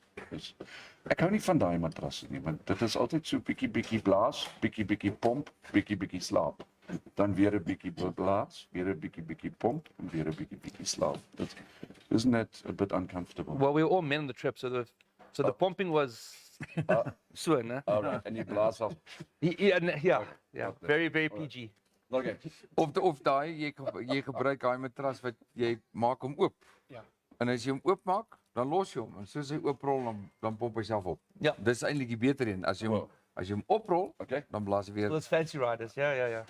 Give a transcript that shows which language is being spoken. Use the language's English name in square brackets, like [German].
[Afrikaans] Dus ek hou nie van daai matrasse nie, want dit is altyd so bietjie blaas, bietjie pomp, bietjie slaap. Dan weer 'n bietjie blaas, weer 'n bietjie pomp en weer 'n bietjie slaap. [English] Isn't that a bit uncomfortable? Well, we were all men on the trip, so the pumping was so, né? All right, and you blaas off. Yeah, very PG. Okay. [Afrikaans] Of daai jy gebruik daai matras wat jy maak hom oop. Ja. En as jy hom oopmaak, dan los jy hom. En soos hy ooprol dan pomp hy self op. Ja. Dis eintlik die beter een. As jy hom oprol, dan blaas hy weer. [English] Those fancy riders, yeah.